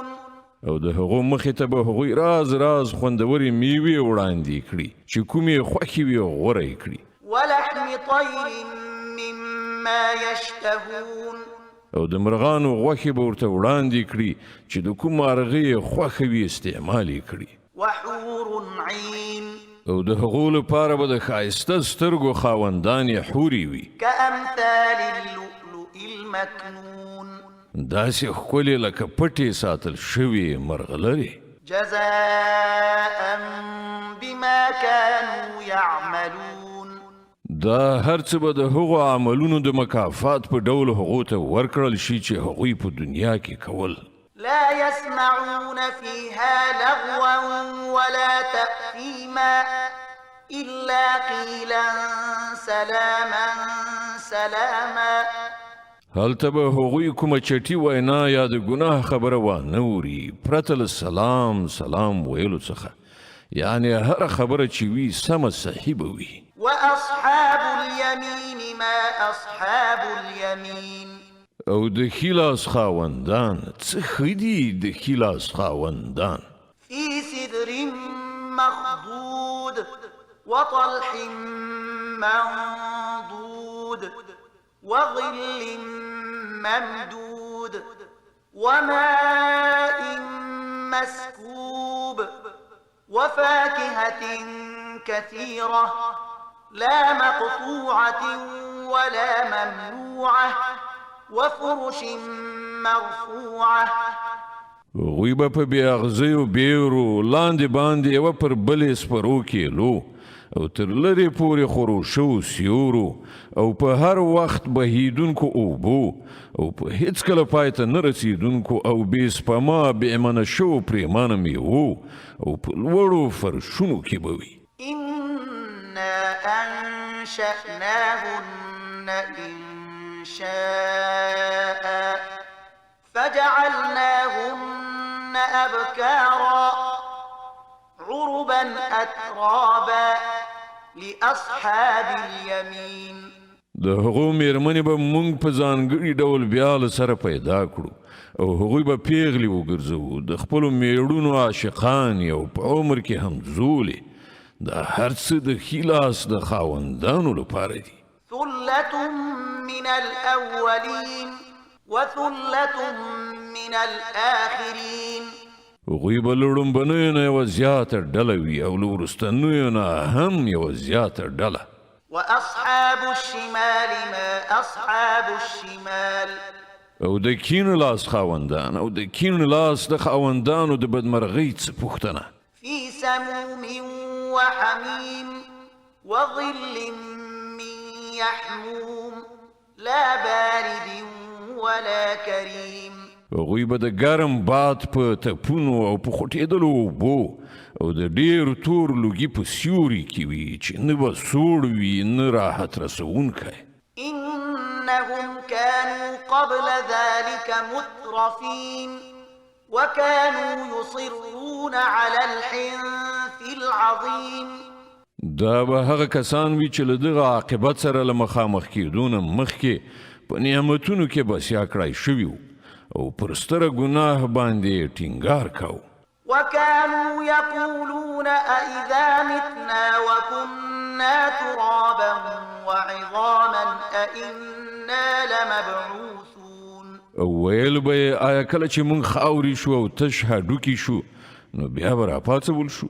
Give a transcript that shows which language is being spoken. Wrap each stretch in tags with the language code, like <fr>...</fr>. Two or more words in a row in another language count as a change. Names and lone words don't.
<ps>او د هغو مخې ته به هغوی راز راز خوندورې میوې وړاندې کړي چې کومې خوښې وي غوره یې کړي.</ps> <ar>ولحم طير مما يشتهون.</ar> <ps>او د مرغانو غوښې به ورته وړاندې کړي چې د کوم مارغې خوښه وي استعمال یې کړي.</ps> <ar>وحور عين.</ar> <ps>او د هغو لپاره به د ښایسته سترګو خاوندانې حورې وي.</ps> <ar>كأمثال اللؤلؤ المكنون.</ar> <ps>داسې ښکلې لکه پټې ساتل شوې مرغلرې.</ps> <ar>جزاء بما كانوا يعملون.</ar> <ps>دا هر څه به د هغو عملونو د مکافات په ډول هغو ته ورکړل شي چې هغوی په دنیا کې کول.</ps> <ar>لا يسمعون فيها لغوا ولا تأثيما إلا قيلا سلاما سلاما.</ar> <ps>هلته به هغوی کومه چټي وینا یا د ګناه خبره وانه اوري پرته له سلام سلام ویلو څخه، یعنې هره خبره چې وي سمه صحیح به وي.</ps> <ar>وأصحاب اليمين ما أصحاب اليمين.</ar> <ps>او د ښي لاس خاوندان څه ښه دي د ښي لاس خاوندان.</ps> <ar>في سدر مخضود وطلح منضود وظل ممدود وماء مسكوب وفاكهة كثيرة لا مقطوعة ولا ممنوعة وفرش مرفوعة.</ar> <ps>هغوی به په بې اغزیو بیرو لاندې باندې یوه پر بلې سپرو کیلو او تر لرې پورې خورو شو سیورو او په هر وخت بهیدونکو اوبو او په هیڅ کله پای ته نه رسیدونکو او بې سپما بېمنه شو پرېمانه میوو او په لوړو فرشونو کې به وي.</ps> <ar>إنا أنشأناهن إنشاء فجعلناهن أبكارا عربا أترابا لأصحاب اليمين.</ar> <ps>د هغو میرمنې به موږ په ځانګړي ډول بیا له سره پیدا کړو او هغوی به پیغلې وګرځوو د خپلو میړونو عاشقانې او په عمر کې همزولې. دا هر څه د ښي لاس د خاوندانو لپاره دي.</ps> <ar>ثلة من الأولين وثلة من الآخرين.</ar> <ps>هغوی به له لومبنیو نه یوه زیاته ډله وي او له وروستنیو نه هم یوه زیاته ډله.</ps> <ar>وأصحاب الشمال ما أصحاب الشمال.</ar> <ps>او د کیڼ لاس خاوندان او د کیڼ لاس د خاوندانو د بدمرغۍ څه پوښتنه.</ps> <ar>في سموم وحميم وظل من يحموم لا بارد ولا كريم.</ar> <ps>هغوی به د ګرم باد په تپونو او په خوټېدلو اوبو او د ډېر تور لوګي په سیوري کې وي چې نه به سوړ وي نه راحت رسوونکی.</ps> <ar>إنهم كانوا قبل ذلك مترفين وكانوا يصرون على الحنث العظيم.</ar> <ps>دا به هغه کسان وي چې له دغه عاقبت سره له مخامخ کېدو نه مخکې په نعمتونو کې بسیا کړای شوي وو او پر ستره ګناه باندې ټینګار کاوه.</ps> <ar>وكانوا يقولون أئذا متنا وكنا ترابا وعظاما أئنا لمبعوثون.</ar> <ps>او ویل به یې آیا کله چې موږ خاورې شو او تش هډوکي شو نو بیا به راپاڅول شو.</ps>